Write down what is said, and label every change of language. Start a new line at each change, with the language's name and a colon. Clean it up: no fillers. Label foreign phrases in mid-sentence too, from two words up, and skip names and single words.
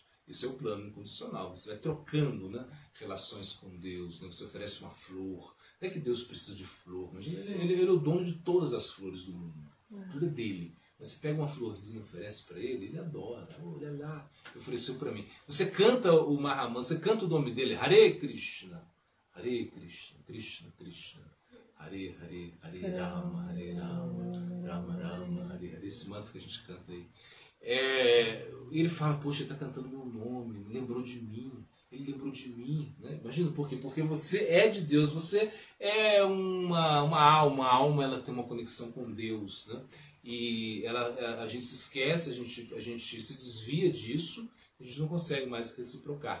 Portuguese: Esse é o plano incondicional. Você vai trocando, né, relações com Deus. Né? Você oferece uma flor. Não é que Deus precisa de flor. Mas ele é o dono de todas as flores do mundo. Tudo é dele. Você pega uma florzinha e oferece para ele, ele adora. Olha lá, ofereceu para mim. Você canta o Mahamantra, você canta o nome dele,
Sanskrit: Hare Krishna, Krishna Krishna, Hare Hare, Hare Rama, Rama Rama, Hare Hare.
Portuguese: Esse mantra que a gente canta aí. Ele fala, poxa, ele está cantando meu nome, lembrou de mim. Ele lembrou de mim, né? Imagina por quê? Porque você é de Deus, você é uma alma, a alma ela tem uma conexão com Deus, né? E a gente se esquece, a gente se desvia disso, a gente não consegue mais reciprocar.